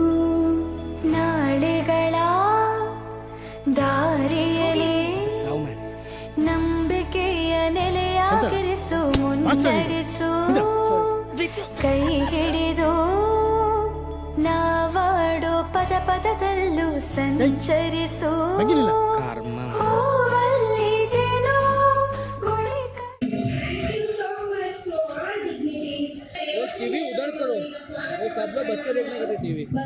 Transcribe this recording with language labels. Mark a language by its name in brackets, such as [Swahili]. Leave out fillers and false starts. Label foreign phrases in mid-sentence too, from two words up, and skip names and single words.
[Kannada] ನಾಳೆಗಳ ದಾರಿಯಲ್ಲಿ ನಂಬಿಕೆಯ ನೆಲೆಯಾಗಿರಿಸು, ಮುನ್ನಡೆಸು. ಕೈ ಹಿಡಿದು ನಾವಾಡೋ ಪದ ಪದದಲ್ಲೂ ಸಂಚರಿಸು. [Hindi] टीवी उधर करो, वो सब लोग बच्चे देखने के टीवी.